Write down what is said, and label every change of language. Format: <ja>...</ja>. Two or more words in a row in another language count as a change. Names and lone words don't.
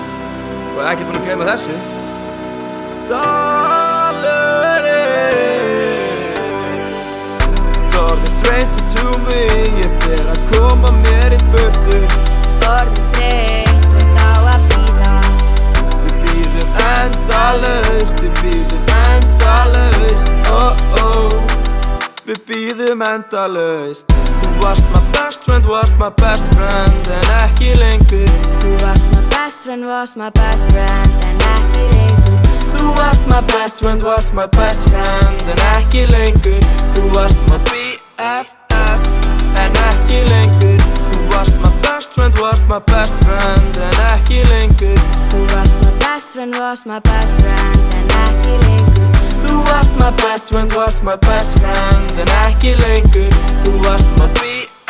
<is>Og ekki búin að gleyma þessu.</is> <en>Orðið stranger to me,</en> <is>ég fer að koma mér í burtu. Orðið þreytt á að bíða. Við bíðum endalaust, oh oh. Við bíðum endalaust. Þú varst</is> <en>my best friend,</en> <is>en ekki lengur. Þú varst</is> <en>my best friend,</en> <is>en ekki lengur. Þú varst</is> <en>my best friend,</en> <is>en ekki lengur. Þú varst</is> <en>my BFF,</en> <is>en ekki lengur. Þú varst</is> <en>my best friend,</en> <is>en ekki lengur. Þú varst</is> <en>my best friend,</en> <is>en ekki lengur. Þú varst</is> <en>my best friend,</en> <is>en ekki lengur. Þú varst</is> <en>my BFF.</en>